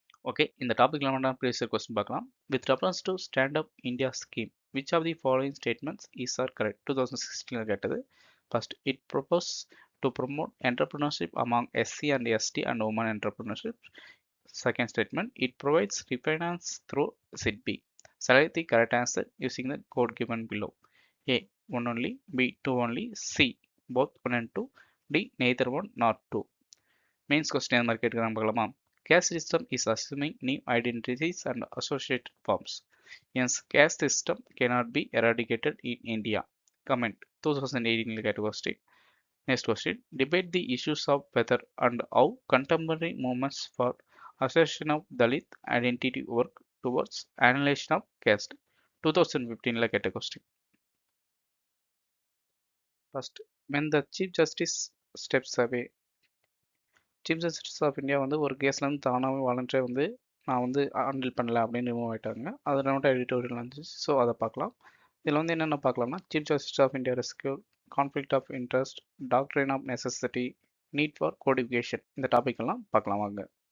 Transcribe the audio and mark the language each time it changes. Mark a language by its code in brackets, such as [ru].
[en] okay, [ta] இந்த டாபிக்ல வேண்டாம் ப்ரீவியஸ் கொஸ்டின் பார்க்கலாம். [en] With reference to stand up India scheme which of the following statements is are correct? 2016 [ta] கேட்டது. [en] First, it propose to promote entrepreneurship among SC and ST and women entrepreneurship. Second statement, it provides refinance through SIDBI. Select the correct answer using the code given below. A, 1 only, B, 2 only, C, both 1 and 2, D, neither 1 nor 2. Mains question mark [ta] கேட்குறாங்க பார்க்கலாமா? [en] Caste system is assuming new identities and associated forms. Hence, caste system cannot be eradicated in India. Comment 2018 [ta] கேட்ட [en] question. Next question, debate the issues of whether and how contemporary movements for assertion of Dalit identity work towards annihilation of caste. 2015 கேட்ட question. First, when the Chief Justice steps away. [ta] Chief justice of India வந்து ஒரு கேஸ்லேருந்து தானாகவே வாலண்டரே வந்து நான் வந்து handle பண்ணல அப்படின்னு remove ஆகிட்டாங்க. அது நோட் எடிட்டோரியல் இருந்துச்சு. ஸோ அதை பார்க்கலாம். இதில் வந்து என்னென்ன பார்க்கலாம்னா, chief justice of India rescue, conflict of interest, doctrine of necessity, need for codification, இந்த டாபிக் எல்லாம் பார்க்கலாம் வாங்க.